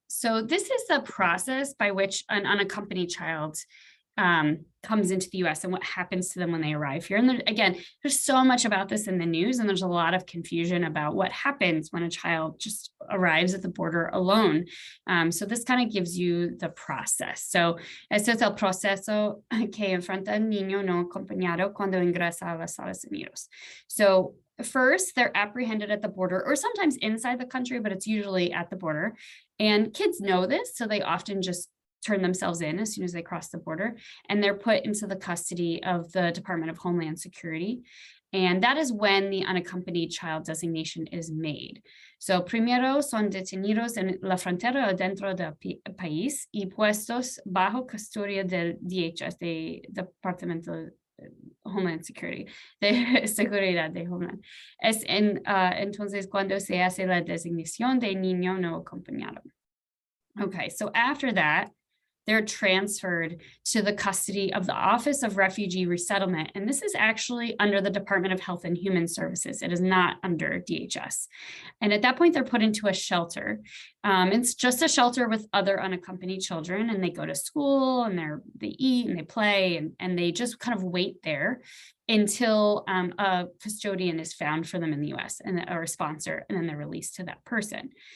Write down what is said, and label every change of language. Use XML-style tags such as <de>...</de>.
<en>So this is the process by which an unaccompanied child comes into the US and what happens to them when they arrive here. And again, there's so much about this in the news, and there's a lot of confusion about what happens when a child just arrives at the border alone. So this kind of gives you the process.</en> <es>So este es el proceso que enfrenta el niño no acompañado cuando ingresa a los Estados Unidos.</es> <en>So first, they're apprehended at the border or sometimes inside the country, but it's usually at the border. And kids know this, so they often just turn themselves in as soon as they cross the border, and they're put into the custody of the Department of Homeland Security. And that is when the unaccompanied child designation is made.</en> <es>So primero son detenidos en la frontera dentro del país y puestos bajo custodia del DHS, de Departamento de Homeland Security, de Seguridad de Homeland. Entonces cuando se hace la designación de niño no acompañado.</es> <en>Okay, so after that, they're transferred to the custody of the Office of Refugee Resettlement. And this is actually under the Department of Health and Human Services. It is not under DHS. And at that point, they're put into a shelter. It's just a shelter with other unaccompanied children, and they go to school and they eat and they play and they just kind of wait there until a custodian is found for them in the US or a sponsor, and then they're released to that person.</en>